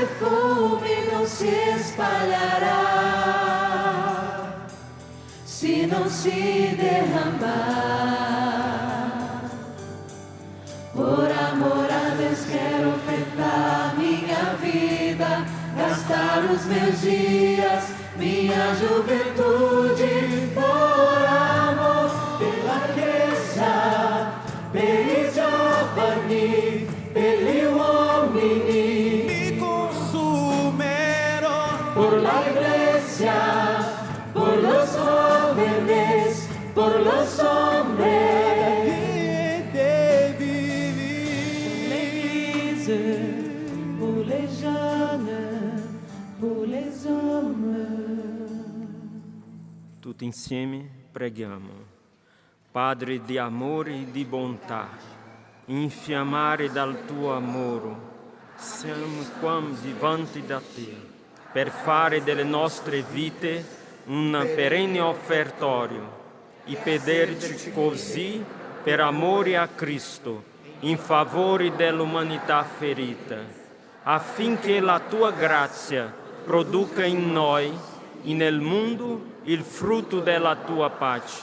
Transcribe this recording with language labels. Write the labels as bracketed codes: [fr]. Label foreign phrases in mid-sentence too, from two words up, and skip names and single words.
[pt] perfume não se espalhará se que não se derramar. Por amor a Deus quero ofertar minha vida, gastar os meus dias, minha juventude, por amor pela Chiesa, [it] per i giovani, per gli uomini. Mi consumerò [es] por la iglesia, por los jóvenes, por los hombres. [fr] Pour les jeunes, pour les hommes. [it] Tutti insieme preghiamo. Padre di amore e di bontà, infiammare dal tuo amore, siamo qua davanti da te, per fare delle nostre vite un perenne offertorio e pederci così per amore a Cristo, in favore dell'umanità ferita, affinché la tua grazia produca in noi e nel mondo il frutto della tua pace.